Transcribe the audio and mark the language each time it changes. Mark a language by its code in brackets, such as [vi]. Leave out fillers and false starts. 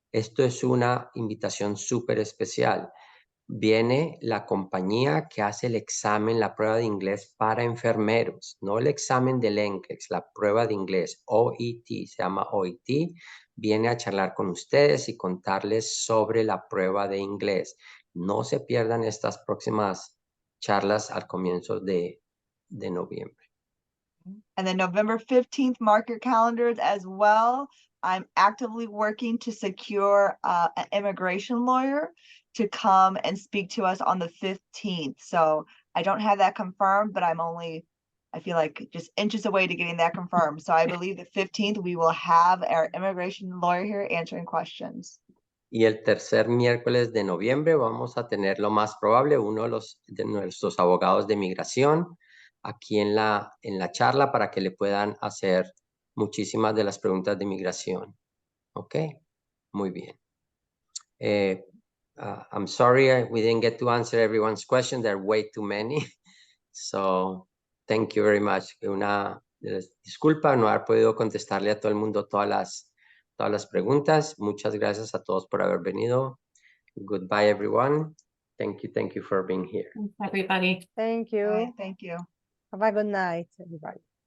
[es] Esto es una invitación súper especial. Viene la compañía que hace el examen, la prueba de inglés para enfermeros, no el examen del NCLEX, la prueba de inglés, OET, se llama OET, viene a charlar con ustedes y contarles sobre la prueba de inglés. No se pierdan estas próximas charlas al comienzo de noviembre. [en] And then November 15th, mark your calendars as well. I'm actively working to secure an immigration lawyer to come and speak to us on the 15th. So I don't have that confirmed, but I feel like just inches away to getting that confirmed. So I believe the 15th, we will have our immigration lawyer here answering questions. [es] Y el tercer miércoles de noviembre vamos a tener lo más probable uno de nuestros abogados de migración aquí en la charla para que le puedan hacer muchísimas de las preguntas de migración. ¿Ok? Muy bien. [en] I'm sorry we didn't get to answer everyone's question. There are way too many. So, thank you very much. [es] Una disculpa no haber podido contestarle a todo el mundo todas las preguntas. Muchas gracias a todos por haber venido. [en] Goodbye, everyone. Thank you for being here. Everybody. Thank All you. right, thank you. Have a good night, everybody.